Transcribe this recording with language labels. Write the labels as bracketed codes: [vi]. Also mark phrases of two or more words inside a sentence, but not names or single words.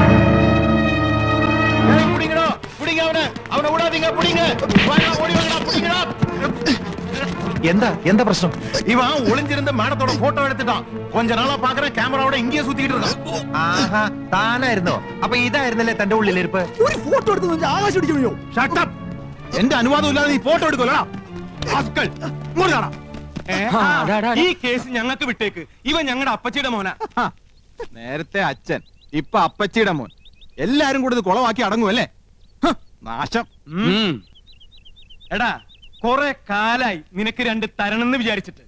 [ta] எந்த பிரச்சனை? இவன் ஒளிஞ்சிருந்த மேடத்தோட போட்டோ எடுத்துட்டான். கொஞ்ச நாளா பாக்குறேன் கேமராவோட இங்கேயே சுத்திட்டு இருக்கான். [ml] ആഹാ, താനായിരുന്നോ? അപ്പൊ ഇതായിരുന്നല്ലേ തന്റെ ഉള്ളിലിരിപ്പ്? ഒരു ഫോട്ടോ എടുത്ത് ആകാശം അടിക്കണോ? [en] Shut up! [ml] എന്റെ അനുവാദം ഇല്ലാതെ നീ ഫോട്ടോ എടുക്കോലടാ. ഈ കേസ് ഞങ്ങൾക്ക് വിട്ടേക്ക്. ഇവൻ ഞങ്ങളുടെ അപ്പച്ചിയുടെ മോനാ. നേരത്തെ അച്ഛൻ, ഇപ്പൊ അപ്പച്ചിയുടെ മോൻ. എല്ലാരും കൂടി ഇത് കുളവാക്കി അടങ്ങുമല്ലേ? നാശം. എടാ, കൊറേ കാലായി നിനക്ക് രണ്ട് തരണെന്ന് വിചാരിച്ചിട്ട്.